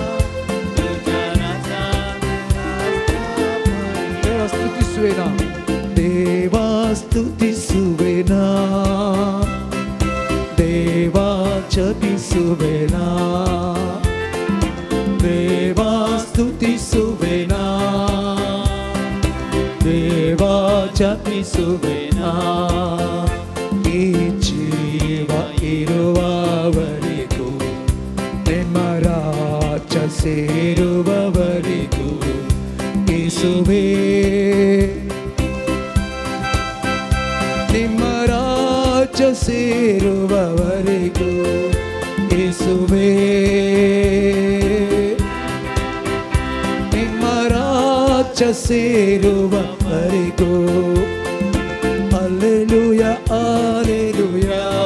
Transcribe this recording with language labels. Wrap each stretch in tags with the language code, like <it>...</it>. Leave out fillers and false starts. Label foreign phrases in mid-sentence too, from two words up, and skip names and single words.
<kok>देवा स्तुती सुवेना देवा स्तुती सुवेना देवा जपी सुवेना देवा स्तुती सुवेना देवा जपी सुवेना</kok> <kn>ಈ ಜೀವ ಇರುವವರೆಗೂ ನಿಮ್ಮ ರಾಜ್ಯ ಸೇರುವವರೆಗೂ ಯೇಸುವೇ ನಿಮ್ಮ ರಾಜ್ಯ ಸೇರುವವರೆಗೂ ಯೇಸುವೇ ನಿಮ್ಮ ರಾಜ್ಯ ಸೇರುವವರೆಗೂ</kn> <la>Alleluia, alleluia,</la>